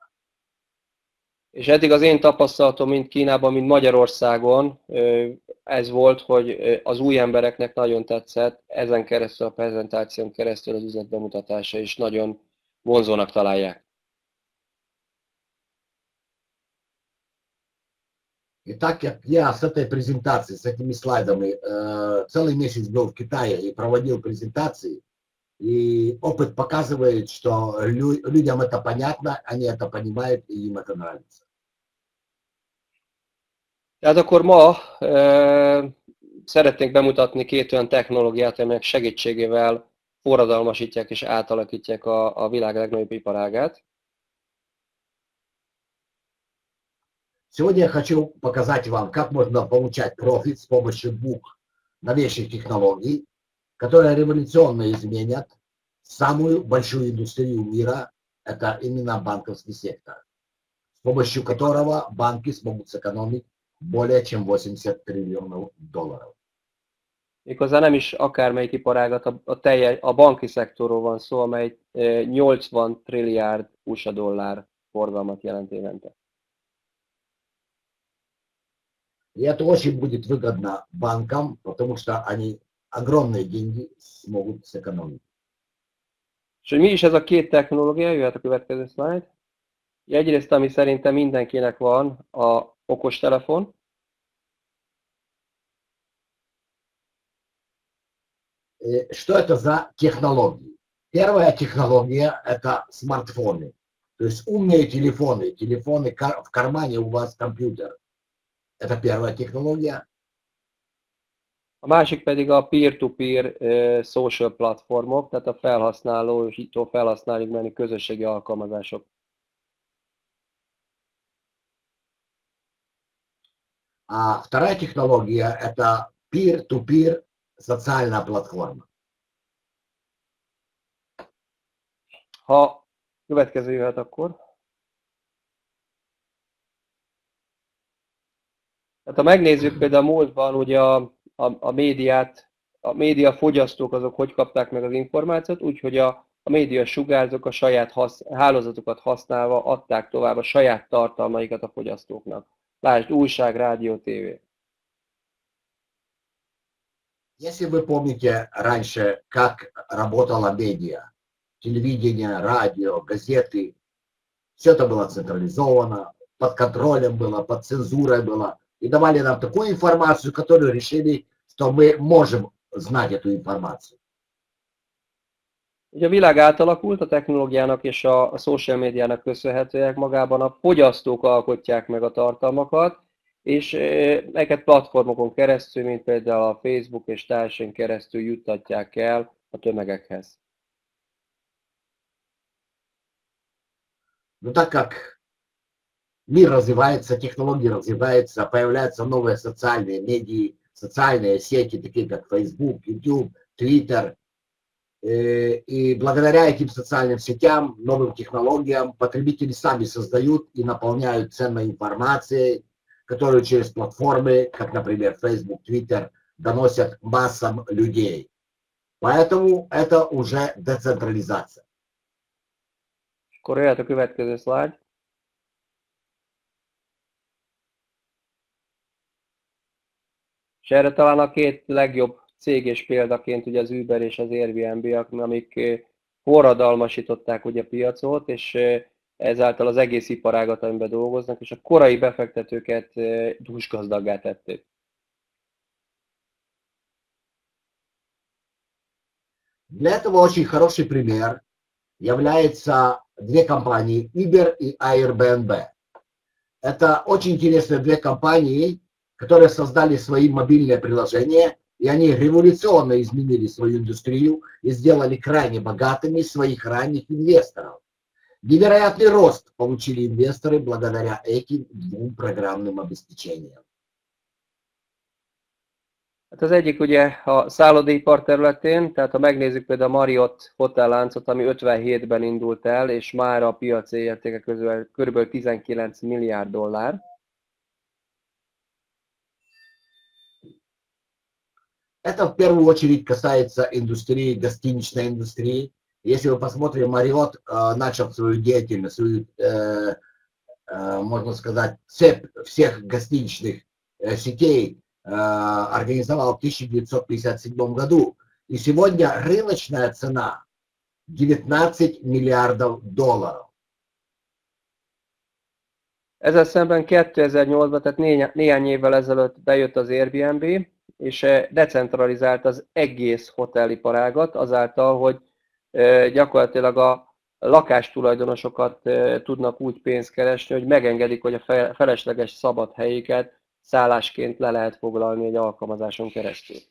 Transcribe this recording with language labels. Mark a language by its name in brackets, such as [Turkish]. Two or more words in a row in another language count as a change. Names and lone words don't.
[Hungarian] És eddig az én tapasztalatom mind Kínában, mind Magyarországon ez volt, hogy az új embereknek nagyon tetszett, ezen keresztül a prezentáción keresztül az üzlet bemutatása is nagyon vonzónak találják. [Russian] И так как я с этой презентацией, с этими слайдами целый месяц был в Китае и проводил презентации, и опыт показывает, что людям это понятно, они это понимают, и им это нравится. [Hungarian] Tehát akkor ma szeretnénk bemutatni két olyan technológiát, amelyek segítségével forradalmasítják és átalakítják a világ legnagyobb iparágát. [Russian] Сегодня я хочу показать вам, как можно получать профит с помощью двух новейших технологий, которые революционно изменят самую большую индустрию мира, это именно банковский сектор, с помощью которого банки смогут сэкономить более чем 80 триллионов долларов. [Hungarian] Méghozzá nem is akármelyik iparágat, a banki szektorról van szó, amely 80 trilliárd USA dollár forgalmat jelent évente. [Russian] И это очень будет выгодно банкам, потому что они огромные деньги смогут сэкономить. [Hungarian] És hogy mi is ez a két technológia, jöhet a következő slide. Egyrészt, ami szerintem mindenkinek van, a okostelefon. [Russian] Что это за технологии? Первая технология – это смартфоны. То есть умные телефоны, телефоны в кармане у вас компьютер. Это первая технология. [Hungarian] A másik pedig a [English] peer-to-peer social [Hungarian] platformok, tehát a felhasználótól felhasználóig menni közösségi alkalmazások. [Russian] А вторая технология – это peer-to-peer социальная платформа. [Hungarian] Ha következő jöhet akkor. Tehát ha megnézzük például a múltban, ugye a médiát, a média fogyasztók azok hogy kapták meg az információt, úgyhogy a média sugárzók a saját hálózatokat használva adták tovább a saját tartalmaikat a fogyasztóknak. Lásd, újság, rádió, tévé. [Russian] Если вы помните раньше, как работала медиа, телевидение, радио, газеты, все это было централизовано, под контролем было, под цензурой было, и давали нам такую информацию, которую решили, что мы можем знать эту информацию. [Hungarian] Ugye a világ átalakult a technológiának és a social médiának köszönhetőek, magában a fogyasztók alkotják meg a tartalmakat, és ezeket platformokon keresztül, mint például a Facebook és társai keresztül juttatják el a tömegekhez. [Russian] Но так как мир развивается, технологии развиваются, появляются новые социальные медиа, социальные сети, такие как Facebook, YouTube, Twitter, и благодаря этим социальным сетям, новым технологиям, потребители сами создают и наполняют ценной информацией, которую через платформы, как, например, Facebook, Twitter, доносят массам людей. Поэтому это уже децентрализация. [Hungarian] Akkor jöhet a következő szlájd. És erre talán a két legjobb cég és példaként ugye az Uber és az Airbnb, amik forradalmasították ugye a piacot, és ezáltal az egész iparágat, amiben dolgoznak, és a korai befektetőket dúsgazdaggá tették. [Russian] Для этого очень хороший пример является две компании, Uber и Airbnb. Это очень интересные две компании, которые создали свои мобильные приложения, и они революционно изменили свою индустрию и сделали крайне богатыми своих ранних инвесторов. Невероятный рост получили инвесторы благодаря этим двум программным обеспечениям. [Hungarian] Hát az egyik ugye a szállodaipar területén, tehát ha megnézzük például a Marriott hotelláncot, ami 57-ben indult el, és már a piaci értéke közül kb. 19 milliárd dollár. [Russian] Это в первую очередь касается индустрии, гостиничной индустрии. Если вы посмотрите, Marriott начал свою деятельность, свою, можно сказать, цепь всех гостиничных сетей организовал в 1957 году. И сегодня рыночная цена 19 миллиардов долларов. [Hungarian] Ezzel szemben 2008-ban, tehát néhány évvel ezelőtt bejött az Airbnb, és decentralizált az egész hoteliparágat azáltal, hogy gyakorlatilag a lakástulajdonosokat tudnak úgy pénzt keresni, hogy megengedik, hogy a felesleges szabad helyüket szállásként le lehet foglalni egy alkalmazáson keresztül.